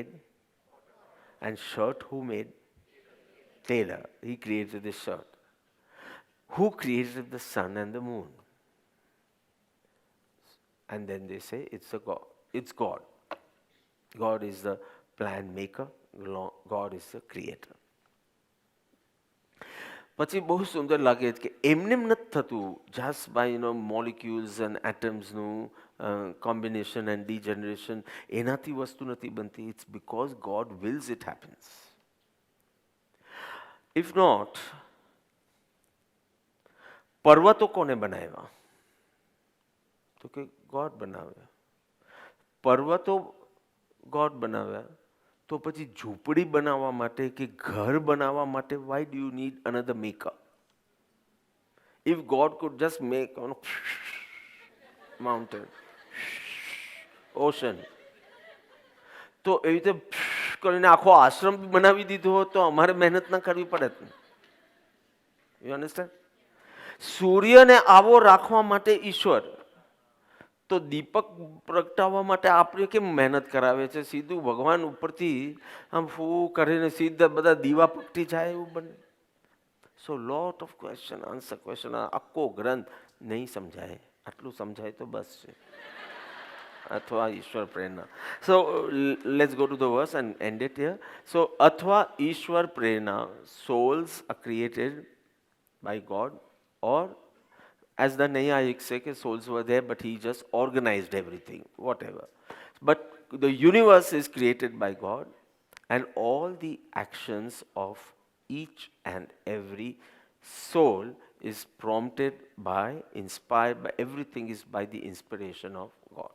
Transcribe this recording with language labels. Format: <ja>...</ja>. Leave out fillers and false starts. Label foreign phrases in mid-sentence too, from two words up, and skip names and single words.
<en>And shirt who made? Tailor. He created the shirt. Who created the sun and the moon? And then they say it's a God. It's God. God is the plan maker. God is the creator.</en> <gu>પછી બહુ સુંદર લાગે કે એમને નથી થતું</gu> <en>just by molecules and atoms</en> <gu>નું</gu> <en>combination and degeneration,</en> <gu>એનાથી વસ્તુ નથી બનતી.</gu> <en>It's because God wills it happens. If not,</en> <gu>પર્વતો કોને બનાવ્યા? તો કે God બનાવ્યા. પર્વતો God બનાવ્યા. તો પછી ઝૂંપડી બનાવવા માટે કે ઘર બનાવવા માટે,</gu> <en>why do you need another maker? If God could just make mountain, ocean,</en> <gu>તો એવી રીતે કરીને આખો આશ્રમ બનાવી દીધો હોત તો અમારે મહેનત ના કરવી પડત.</gu> <en>You understand?</en> <gu>સૂર્યને આવો રાખવા માટે ઈશ્વર, તો દીપક પ્રગટાવવા માટે આપણે કેમ મહેનત કરાવે છે? સીધું ભગવાન ઉપરથી આમ ફૂ કરીને સીધા બધા દીવા પકટી જાય એવું બને.</gu> <en>so lot of question answer question,</en> <gu>આખો ગ્રંથ નહીં સમજાય, આટલું સમજાય તો બસ છે. અથવા ઈશ્વર પ્રેરણા.</gu> <en>so let's go to the verse and end it here.</en> <gu>સો અથવા ઈશ્વર પ્રેરણા,</gu> <en>souls are created by God, or as the Nayayik say, souls were there, but he just organized everything, whatever. But the universe is created by God, and all the actions of each and every soul is prompted by, inspired by, everything is by the inspiration of God.</en>